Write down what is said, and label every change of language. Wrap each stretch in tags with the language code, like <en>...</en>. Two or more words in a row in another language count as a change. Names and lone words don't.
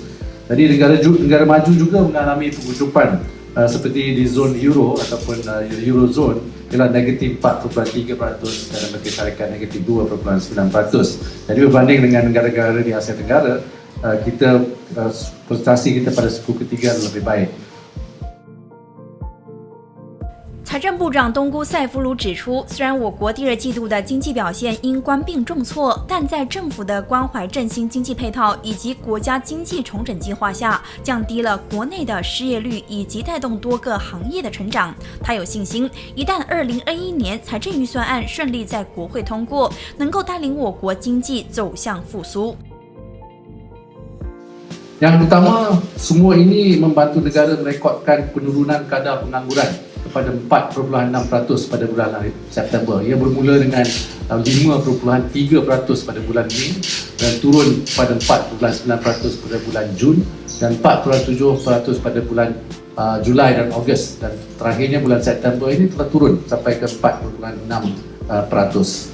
<ms>Jadi negara maju juga mengalami pengucupan seperti di zon euro ataupun eurozone ialah negatif 4.3% dan Amerika Syarikat negatif 2.9%. Jadi berbanding dengan negara-negara di Asia Tenggara, prestasi kita pada suku ketiga lebih baik.</ms> <zh>财政部长东姑塞夫鲁指出，虽然我国第二季度的经济表现因官病重挫，但在政府的关怀振兴经济配套以及国家经济重整计划下，降低了国内的失业率，以及带动多个行业的成长。他有信心，一旦2021年财政预算案顺利在国会通过，能够带领我国经济走向复苏。</zh> <ms>Yang utama, semua ini membantu negara merekodkan penurunan kadar pengangguran kepada 4.6% pada bulan September. Ia bermula dengan 5.3% pada bulan Mei dan turun pada 4.9% pada bulan Jun dan 4.7% pada bulan Julai dan Ogos, dan terakhirnya bulan September ini telah turun sampai ke 4.6%.</ms>